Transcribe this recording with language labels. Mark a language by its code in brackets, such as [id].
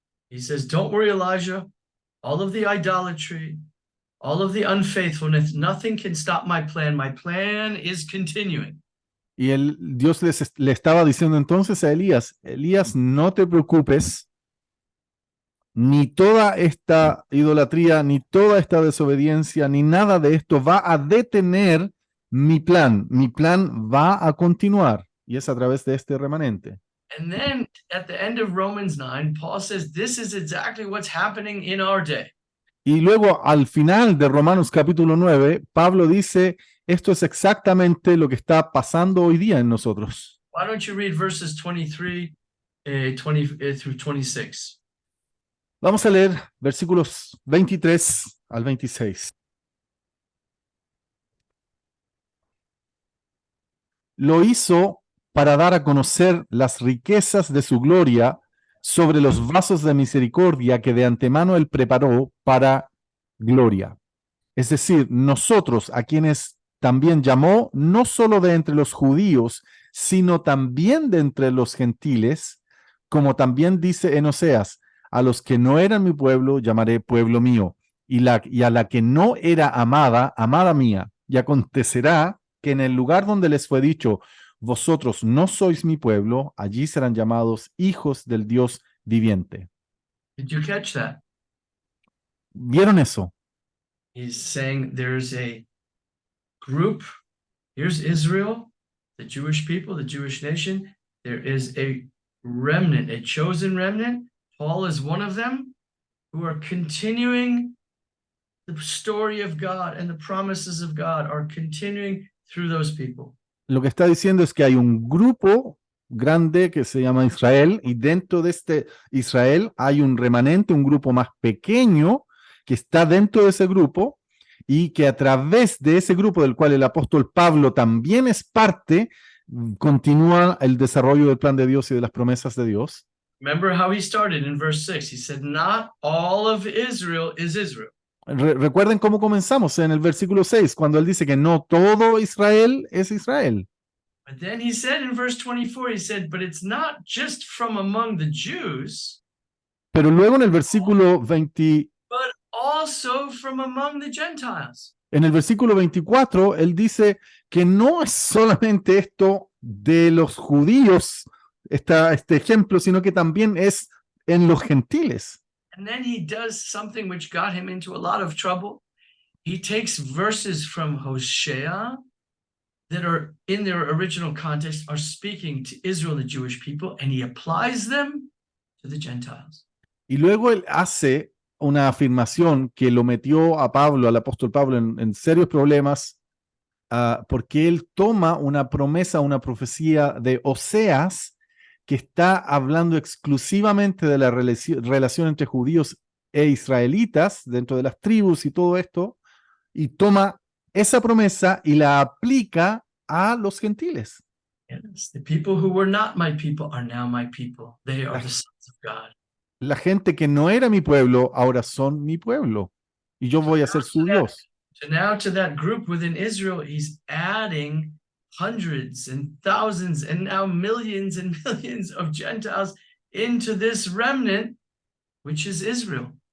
[en] He says, don't worry, Elijah. All of the idolatry, all of the unfaithfulness, nothing can stop my plan. My plan is continuing. [es] Y Dios le estaba diciendo entonces a Elías, Elías, no te preocupes, ni toda esta idolatría, ni toda esta desobediencia, ni nada de esto va a detener mi plan va a continuar, y es a través de este remanente. [en] And then at the end of Romans 9, Paul says, this is exactly what's happening in our day. [es] Y luego al final de Romanos capítulo 9, Pablo dice, esto es exactamente lo que está pasando hoy día en nosotros. [en] Why don't you read verses 23 through 26? [es] Vamos a leer versículos 23 al 26. Lo hizo para dar a conocer las riquezas de su gloria sobre los vasos de misericordia que de antemano él preparó para gloria. Es decir, nosotros, a quienes también llamó, no solo de entre los judíos, sino también de entre los gentiles, como también dice en Oseas, a los que no eran mi pueblo, llamaré pueblo mío, y a la que no era amada, amada mía. Y acontecerá que en el lugar donde les fue dicho, vosotros no sois mi pueblo, allí serán llamados hijos del Dios viviente. [en] Did you catch that? [es] ¿Vieron eso? [en] He's saying there's a group. Here's Israel, the Jewish people, the Jewish nation. There is a remnant, a chosen remnant. Paul is one of them, who are continuing the story of God, and the promises of God are continuing through those people. [es] Lo que está diciendo es que hay un grupo grande que se llama Israel, y dentro de este Israel hay un remanente, un grupo más pequeño que está dentro de ese grupo, y que a través de ese grupo del cual el apóstol Pablo también es parte, continúa el desarrollo del plan de Dios y de las promesas de Dios. [en] Remember how he started in verse 6. He said, not all of Israel is Israel. [es] Recuerden cómo comenzamos en el versículo 6, cuando él dice que no todo Israel es Israel. [en] But then he said in verse 24, he said, but it's not just from among the Jews, [es] Pero luego en el versículo [en] but also from among the Gentiles. [es] en el versículo 24, él dice que no es solamente esto de los judíos, este ejemplo, sino que también es en los gentiles. [en] And then he does something which got him into a lot of trouble. He takes verses from Hosea that are in their original context, are speaking to Israel, the Jewish people, and he applies them to the Gentiles. [es] Y luego él hace una afirmación que lo metió a Pablo, al apóstol Pablo, en serios problemas, porque él toma una promesa, una profecía de Oseas, que está hablando exclusivamente de la relación entre judíos e israelitas, dentro de las tribus y todo esto, y toma esa promesa y la aplica a los gentiles. [en] Yes, the people who were not my people are now my people. They are the sons of God. [es] La gente que no era mi pueblo, ahora son mi pueblo, y yo voy a ser su Dios. [en] So now to that group within Israel, he's adding hundreds and thousands and now millions and millions of Gentiles into this remnant, which is Israel.